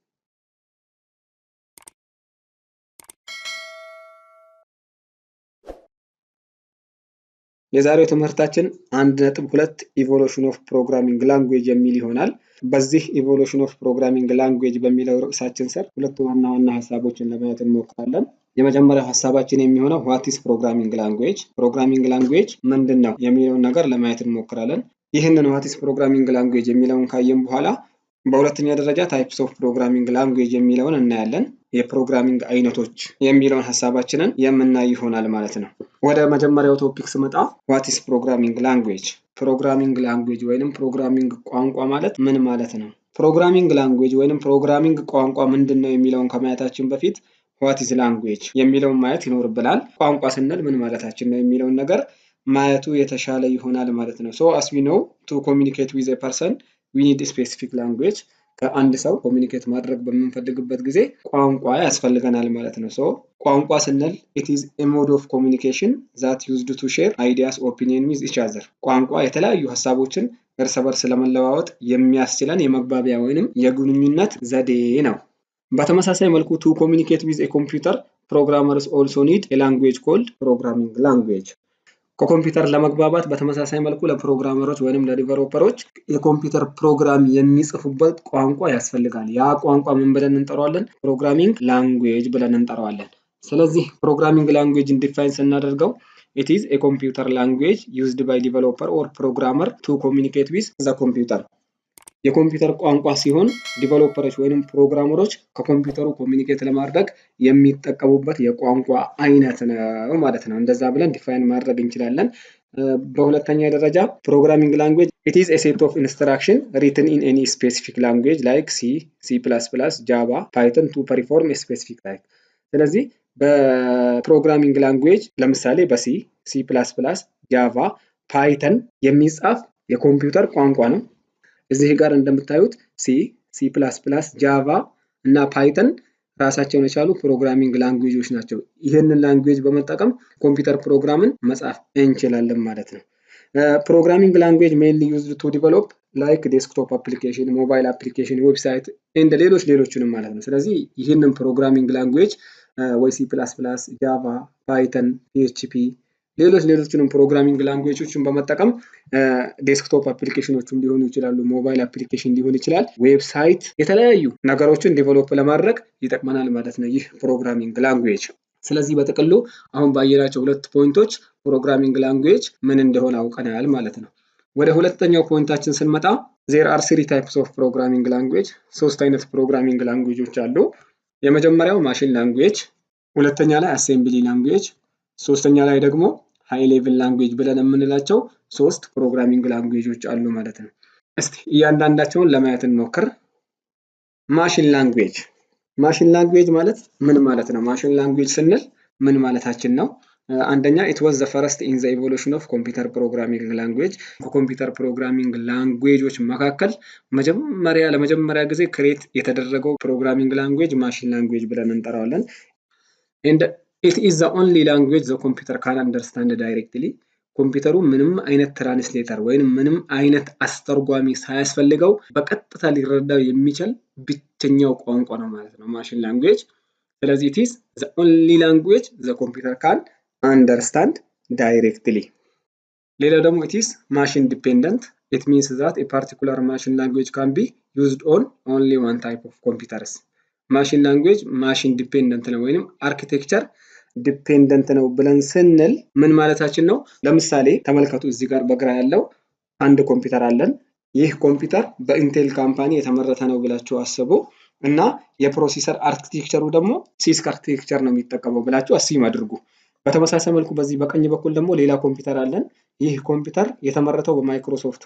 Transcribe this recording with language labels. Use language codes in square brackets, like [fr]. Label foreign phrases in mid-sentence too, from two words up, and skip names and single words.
[am] የዛሬው ትምህርታችን 1.2 [en] evolution of programming language [am] የሚል ይሆናል። በዚህ [en] evolution of programming language [am] በሚለው ርዕሳችን ስር ሁለት ዋና ሐሳቦችን ለማየት እንሞክራለን። የመጀመሪያው ሐሳባችን የሚሆነው [en] what is programming language [am] ምንድነው የሚለውን ነገር ለማየት እንሞክራለን። ይህንን [en] what is programming language [am] የሚለውን ካየን በኋላ በሁለተኛ ደረጃ [en] types of programming language [am] የሚለውን እናያለን። የፕሮግራሚንግ አይነቶች የሚለውን ሐሳባችንን የምናይ ይሆናል ማለት ነው። ወደ መጀመሪያው ቶፒክ ስመጣ [en] what is programming language [am] ወይንም ፕሮግራሚንግ ቋንቋ ማለት ምን ማለት ነው? [en] programming language [am] ወይንም ፕሮግራሚንግ ቋንቋ ምንድነው የሚለውን ከማየታችን በፊት [en] what is language [am] የሚለውን ማየት ይኖርብናል። ቋንቋ ስንል ምን ማለታችን ነው የሚለውን ነገር ማየቱ የተሻለ ይሆናል ማለት ነው። so as we know to communicate with a person we need a specific language። ከአንድ ሰው ኮሚኒኬት ማድረግ በምንፈልግበት ጊዜ ቋንቋ ያስፈልገናል ማለት ነው። so ቋንቋ ስንል [en] it is a mode of communication that used to share ideas opinion with each other። [am] ቋንቋ የተለያዩ ሐሳቦችን እርስ በርስ ለመለዋወጥ የሚያስችለን የመግባቢያ ወይንም የግንኙነት ዘዴ ነው። በተመሳሳይ መልኩ [en] to communicate with a computer programmers also need a language called programming language። [am] ከኮምፒውተር ለመግባባት በተመሳሳይ መልኩ ለፕሮግራመሮች ወይንም ለዲቨሎፐሮች የኮምፒውተር ፕሮግራም የሚጽፉበት ቋንቋ ያስፈልጋል። ያ ቋንቋ ምን ብለን እንጠራዋለን? [en] programming language [am] ብለን እንጠራዋለን። ስለዚህ [en] programming languageን [am] ዲፋይን ስናደርገው [en] it is a computer language used by developer or programmer to communicate with the computer። [am] የኮምፒውተር ቋንቋ ሲሆን ዲቨሎፐሮች ወይንም ፕሮግራመሮች ከኮምፒውተሩ ኮሚኒኬት ለማድረግ የሚጠቀሙበት የቋንቋ አይነት ነው ማለት ነው። እንደዛ ብለን ዲፋይን ማድረግ እንችላለን። በሁለተኛ ደረጃ [en] programming language it is a set of instruction written in any specific language like C++, Java, Python to perform a specific task። [am] ስለዚህ [en] በprogramming language [am] ለምሳሌ C++፣ Java፣ Python የሚጻፍ የኮምፒውተር ቋንቋ ነው። እዚህ ጋር እንደምታዩት C++፣ Java እና Python ራሳቸውን የቻሉ [en] programming languageች [am] ናቸው። ይህንን ላንጉዌጅ በመጠቀም ኮምፒውተር ፕሮግራምን መጻፍ እንችላለን ማለት ነው። [en] programming language mainly used to develop like desktop application, mobile application, website and [am] ሌሎችንም ማለት ነው። ስለዚህ ይህንን [en] programming language [am] ወይ C++፣ Java፣ Python፣ PHP ሌሎችንም [en] programming languageችን [am] በመጠቀም [en] desktop applicationኖችን [am] ሊሆኑ ይችላሉ፣ [en] mobile application [am] ሊሆን ይችላል፣ ዌብሳይት የተለያዩ ነገሮችን ዴቨሎፕ ለማድረግ ይጠቅመናል ማለት ነው ይህ [en] programming language። [am] ስለዚህ በጥቅሉ አሁን ባየናቸው ሁለት ፖይንቶች [en] programming language [am] ምን እንደሆነ አውቀናል ማለት ነው። ወደ ሁለተኛው ፖይንታችን ስንመጣ [en] there are three types of programming language። [am] ሶስት አይነት [en] programming languageች [am] አሉ። የመጀመሪያው [en] machine language፣ [am] ሁለተኛ ላይ [en] assembly language፣ [am] ሶስተኛ ላይ ደግሞ [en] high level language [am] ብለን የምንላቸው ሶስት [en] programming languageች [am] አሉ ማለት ነው። እስቲ እያንዳንዳቸውን ለማየት እንሞክር። [en] machine language [am] ማለት ምን ማለት ነው? [en] machine language [am] ስንል ምን ማለታችን ነው? አንደኛ [en] it was the first in the evolution of computer programming language። [am] ከኮምፒውተር [en] programming languageች [am] መካከል ለመጀመሪያ ጊዜ ክሬት የተደረገው [en] programming language machine language [am] ብለን እንጠራዋለን። [en] and it is the only language the computer can understand directly። [am] ኮምፒውተሩ ምንም አይነት ትራንስሌተር ወይንም ምንም አይነት አስተርጓሚ ሳያስፈልገው በቀጥታ ሊረዳው የሚችል ብቸኛው ቋንቋ ነው ማለት ነው [en] machine language። [am] ስለዚህ [en] it is the only language the computer can understand directly። [am] ሌላው ደግሞ [en] it is machine dependent። it means that a particular machine language can be used on only one type of computers። machine language machine dependent [am] ነው ወይንም [en] architecture dependent [am] ነው ብለን ስንል ምን ማለታችን ነው? ለምሳሌ ተመልከቱ፣ እዚህ ጋር በግራ ያለው አንድ ኮምፒውተር አለን። ይህ ኮምፒውተር በኢንቴል ካምፓኒ የተመረተ ነው ብላችሁ አስቡ። እና የፕሮሰሰር አርኪቴክቸሩ ደግሞ [en] CISC architecture [am] ነው የሚጠቀመው ብላችሁ አስዩም አድርጉ። በተመሳሳይ መልኩ በዚህ በቀኝ በኩል ደግሞ ሌላ ኮምፒውተር አለን። ይህ ኮምፒውተር የተመረተው በማይክሮሶፍት